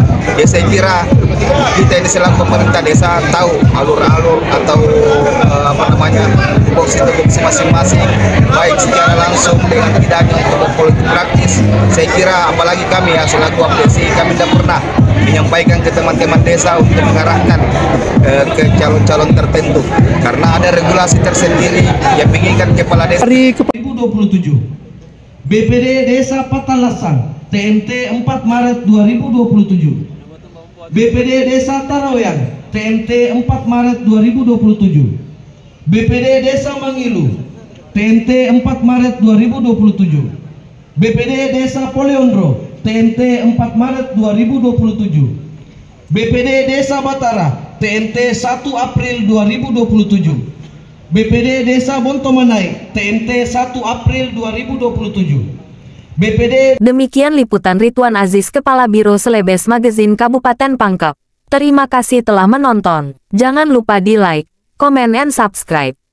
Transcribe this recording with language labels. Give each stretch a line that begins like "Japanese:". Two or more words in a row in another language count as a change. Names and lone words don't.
Indonesian: Ya saya kira kita ini selaku pemerintah desa tahu alur-alur atau tupoksi masing-masing, baik secara langsung dengan tidaknya untuk politik praktis. Saya kira apalagi kami ya selaku APDSI, kami tidak pernah menyampaikan ke teman-teman desa untuk mengarahkan ke calon-calon tertentu karena ada regulasi tersendiri yang menginginkan kepala desa. 2027 BPD Desa Patalasang TMT 4 Maret 2027, BPD Desa Tarawean TMT 4 Maret 2027, BPD Desa Mangilu TMT 4 Maret 2027, BPD Desa Poleondro TMT 4 Maret 2027, BPD Desa Batara TMT 1 April 2027, BPD Desa Bontomanai TMT 1 April 2027, BPD. Demikian liputan Ridwan Aziz, Kepala Biro Selebes Magazine Kabupaten Pangkep. Terima kasih telah menonton. Jangan lupa di
English: like, comment, and subscribe.